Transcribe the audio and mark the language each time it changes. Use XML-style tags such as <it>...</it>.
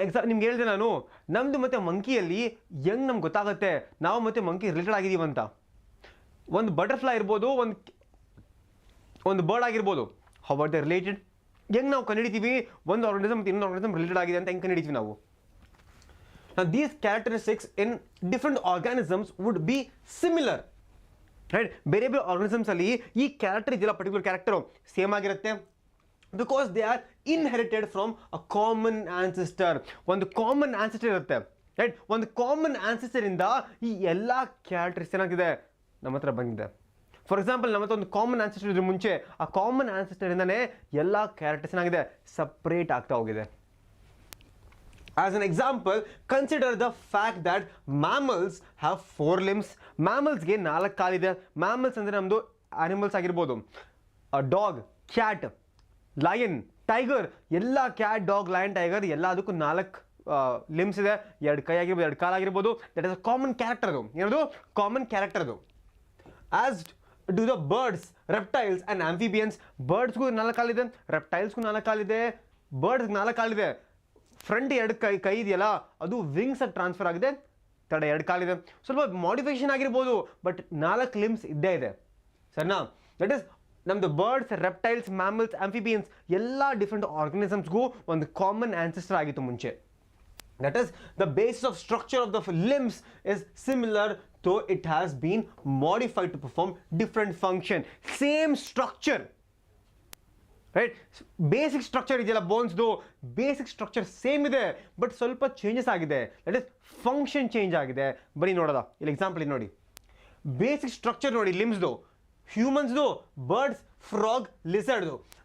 <kn>ನಿಮ್ಗೆ ಹೇಳಿದೆ ನಾನು, ನಮ್ಮದು ಮತ್ತು ಮಂಕಿಯಲ್ಲಿ ಹೆಂಗೆ ನಮ್ಗೆ ಗೊತ್ತಾಗುತ್ತೆ ನಾವು ಮತ್ತು ಮಂಕಿ ರಿಲೇಟೆಡ್ ಆಗಿದ್ದೀವಿ ಅಂತ. ಒಂದು ಬಟರ್ಫ್ಲೈ ಇರ್ಬೋದು, ಒಂದು ಬರ್ಡ್ ಆಗಿರ್ಬೋದು.</kn> <en>How are they related?</en> <kn>ಹೆಂಗೆ ನಾವು ಕಂಡುಹಿಡಿತೀವಿ ಒಂದು ಆರ್ಗನಿಸಮ್ ಮತ್ತು ಇನ್ನೊಂದು ಆರ್ಗನಿಸಮ್ ರಿಲೇಟೆಡ್ ಆಗಿದೆ ಅಂತ ಹೆಂಗೆ ಕಂಡುಹಿಡಿತೀವಿ ನಾವು?</kn> <en>Now these characteristics in different organisms would be similar, right?</en> <kn>ಬೇರೆ ಆರ್ಗನಿಸಮ್ಸ್ ಅಲ್ಲಿ ಈ ಕ್ಯಾರೆಕ್ಟರ್ ಇದೆಯಲ್ಲ, ಪರ್ಟಿಕ್ಯುಲರ್ ಕ್ಯಾರೆಕ್ಟರು ಸೇಮ್ ಆಗಿರುತ್ತೆ.</kn> <en>Because they are inherited from a common ancestor.</en> <kn>ಒಂದು ಕಾಮನ್ ಆನ್ಸೆಸ್ಟರ್ ಇರುತ್ತೆ, ರೈಟ್? ಒಂದು ಕಾಮನ್ ಆನ್ಸೆಸ್ಟರ್ ಇಂದ ಈ ಎಲ್ಲ ಕ್ಯಾರೆಕ್ಟರ್ಸ್ ಏನಾಗಿದೆ ನಮ್ಮ ಹತ್ರ ಬಂದಿದೆ. ಫಾರ್ ಎಕ್ಸಾಂಪಲ್, ನಮ್ಮ ಹತ್ರ ಒಂದು ಕಾಮನ್ ಆನ್ಸೆಸ್ಟರ್ ಇದ್ರ ಮುಂಚೆ ಆ ಕಾಮನ್ ಆನ್ಸೆಸ್ಟರ್ ಇಂದಾನೆ ಎಲ್ಲ ಕ್ಯಾರೆಕ್ಟರ್ಸ್ ಏನಾಗಿದೆ ಸಪ್ರೇಟ್ ಆಗ್ತಾ ಹೋಗಿದೆ.</kn> <en>As an example, consider the fact that mammals have 4 limbs.</en> <kn>Mammals ಗೆ 4 ಕಾಲಿದೆ. Mammals ಅಂದರೆ ನಮ್ಮದು ಆನಿಮಲ್ಸ್ ಆಗಿರ್ಬೋದು. ಡಾಗ್, ಕ್ಯಾಟ್, ಲಯನ್, ಟೈಗರ್, ಎಲ್ಲ ಕ್ಯಾಟ್, ಡಾಗ್, ಲಯನ್, ಟೈಗರ್ ಎಲ್ಲದಕ್ಕೂ 4 ಲಿಮ್ಸ್ ಇದೆ, 2 ಕೈ ಆಗಿರ್ಬೋದು, 2 ಕಾಲಾಗಿರ್ಬೋದು.</kn> <en>That is a common character.</en> <kn>ಅದು ಏನದು ಕಾಮನ್ ಕ್ಯಾರೆಕ್ಟರ್ ಅದು.</kn> <en>As do the birds, reptiles and amphibians.</en> <kn>ಬರ್ಡ್ಸ್ಗೂ 4 ಕಾಲಿದೆ, ರೆಪ್ಟೈಲ್ಸ್ಗೂ 4 ಕಾಲಿದೆ, ಬರ್ಡ್ಸ್ಗೆ 4 ಕಾಲಿದೆ. ಫ್ರಂಟ್ 2 ಕೈ ಇದೆಯಲ್ಲ ಅದು ವಿಂಗ್ಸ್ ಆಗಿ ಟ್ರಾನ್ಸ್ಫರ್ ಆಗಿದೆ, ತಡೆ 2 ಕಾಲಿದೆ. ಸ್ವಲ್ಪ ಮಾಡಿಫಿಕೇಶನ್ ಆಗಿರ್ಬೋದು, ಬಟ್ 4 ಲಿಮ್ಸ್ ಇದ್ದೇ ಇದೆ. ಸರಿನಾ? ದಟ್ ಇಸ್ ನಮ್ಮದು ಬರ್ಡ್ಸ್, ರೆಪ್ಟೈಲ್ಸ್, ಮ್ಯಾಮಲ್ಸ್, ಆಂಫಿಬಿಯನ್ಸ್ ಎಲ್ಲ ಡಿಫ್ರೆಂಟ್ ಆರ್ಗನಿಸಮ್ಸ್ಗೂ ಒಂದು ಕಾಮನ್ ಆನ್ಸೆಸ್ಟರ್ ಆಗಿತ್ತು ಮುಂಚೆ.</kn> <en>That is, the basis of structure of the limbs is similar, though it has been modified to perform different function. Same structure, right?</en> <kn>Basic structure ಇದೆಯಲ್ಲ ಬೋನ್ಸ್ದು, basic structure same ಇದೆ, but ಸ್ವಲ್ಪ changes ಆಗಿದೆ.</kn> <en>That is function change ಆಗಿದೆ.</en> <kn>ಬರೀ ನೋಡೋದ ಇಲ್ಲಿ example ನೋಡಿ. Basic structure ನೋಡಿ ಲಿಮ್ಸ್ದು, ಹ್ಯೂಮನ್ಸ್ದು, ಬರ್ಡ್ಸ್, ಫ್ರಾಗ್, ಲಿಸರ್ಡ್ದು.</kn>